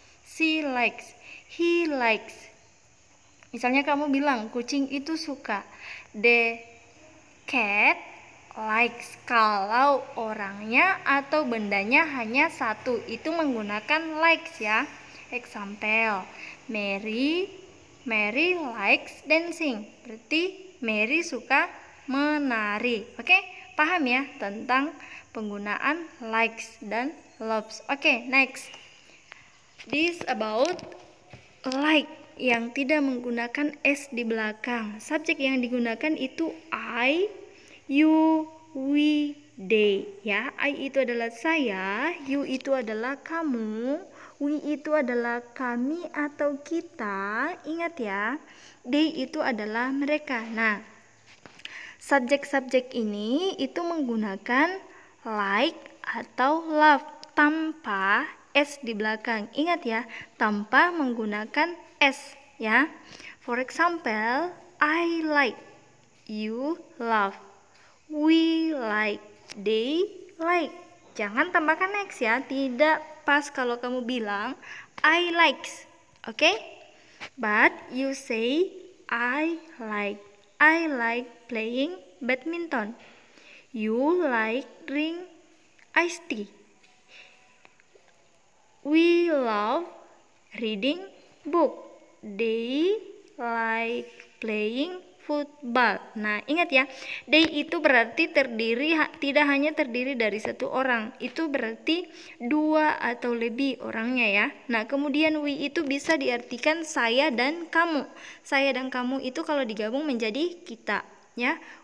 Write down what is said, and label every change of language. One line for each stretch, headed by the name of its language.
English: She likes, he likes.
Indonesian: Misalnya kamu bilang kucing itu suka.
English: The cat likes.
Indonesian: Kalau orangnya atau bendanya hanya satu, itu menggunakan likes ya.
English: Example, Mary likes dancing.
Indonesian: Berarti Mary suka menari. Oke, paham ya tentang penggunaan likes dan loves. Oke, next.
English: This about like
Indonesian: yang tidak menggunakan s di belakang. Subjek yang digunakan itu I, you, we, they ya. I itu adalah saya, you itu adalah kamu, we itu adalah kami atau kita. Ingat ya, they itu adalah mereka. Nah, subjek-subjek ini itu menggunakan like atau love tanpa s di belakang. Ingat ya, tanpa menggunakan s ya.
English: For example, I like, you love, we like, they like.
Indonesian: Jangan tambahkan x ya, tidak pas kalau kamu bilang
English: I likes.
Indonesian: Oke?
English: But you say I like playing badminton. You like drink iced tea. We love reading book. They like playing football.
Indonesian: Nah, ingat ya, they itu berarti tidak hanya terdiri dari satu orang. Itu berarti dua atau lebih orangnya ya. Nah, kemudian we itu bisa diartikan saya dan kamu. Saya dan kamu itu kalau digabung menjadi kita ya.